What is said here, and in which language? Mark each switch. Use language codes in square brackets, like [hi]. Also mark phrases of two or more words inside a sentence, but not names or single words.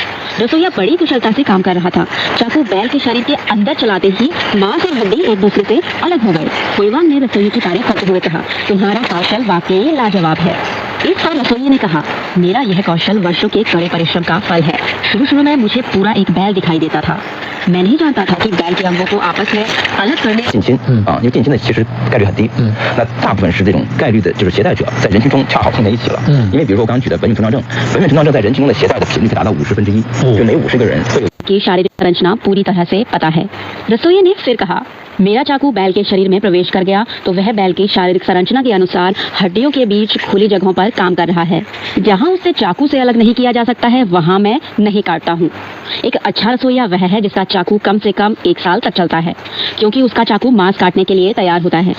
[hi] रसोईया बड़ी कुशलता से काम कर रहा था। चाकू बैल के शरीर के अंदर चलाते ही मांस और हड्डी एक दूसरे से अलग हो गए। हुएवांग ने रसोई की तारीफ करते हुए कहा, तुम्हारा कौशल वाकई लाजवाब है। इस पर रसोई ने कहा, मेरा यह कौशल वर्षों के कड़े परिश्रम का फल है। शुरू में मुझे पूरा एक बैल दिखाई देता था। मैं नहीं जानता था कि बैल के अंगों को आपस में अलग करने [zh] 近亲因为近亲的其实概率很低，那大部分是这种概率的，就是携带者在人群中恰好碰在一起了。因为比如说我刚刚举的本孕成长症，本孕成长症在人群中的携带的频率可以达到1/50，就每50个人会有。 [hi] की शारीरिक संरचना पूरी तरह से पता है। रसोई ने फिर कहा, मेरा चाकू बैल के शरीर में प्रवेश कर गया तो वह बैल की शारीरिक संरचना के अनुसार हड्डियों के बीच खुली जगहों पर काम कर रहा है। जहां उससे चाकू से अलग नहीं किया जा सकता है वहां मैं नहीं काटता हूँ। एक अच्छा रसोईया वह है जिसका चाकू कम से कम 1 साल तक चलता है, क्योंकि उसका चाकू मांस काटने के लिए तैयार होता है।